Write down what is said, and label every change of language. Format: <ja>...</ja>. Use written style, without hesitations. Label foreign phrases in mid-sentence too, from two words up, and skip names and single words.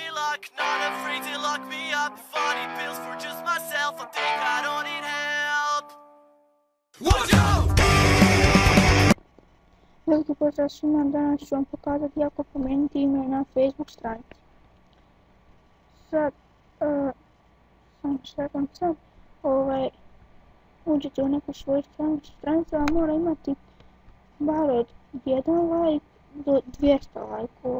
<en>lock, not afraid to lock me up. Funny pills for just myself, I think I don't need help. Watch out!</en> <hr>Veliki pozdrav svima, danas ću vam pokazati kako promijeniti ime na Facebook stranici. Sad, uđete u neku svoju stranicu, a mora imati bar od 1 like do 200 lajkova.</hr>